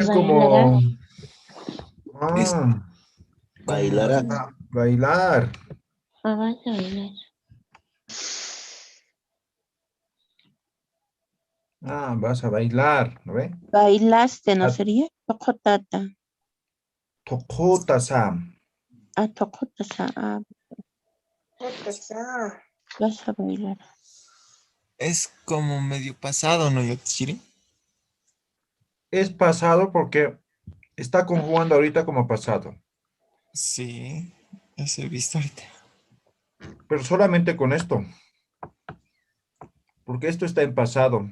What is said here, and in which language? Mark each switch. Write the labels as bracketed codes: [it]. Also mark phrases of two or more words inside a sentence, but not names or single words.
[es] bailarás. como... Es Ah, como... Bailarás. bailar. Vas a bailar. Ah, vas a bailar, ¿no ve? Bailaste, ¿no Ah, sería? Tocotata. Tocota-san. Ah, tocotasa. Ah, Tocotasa. vas a bailar. Es como medio pasado, ¿no, Yotishiri? Es pasado porque está conjugando ahorita como pasado. Sí, eso he visto ahorita. Pero solamente con esto. Porque esto está en pasado.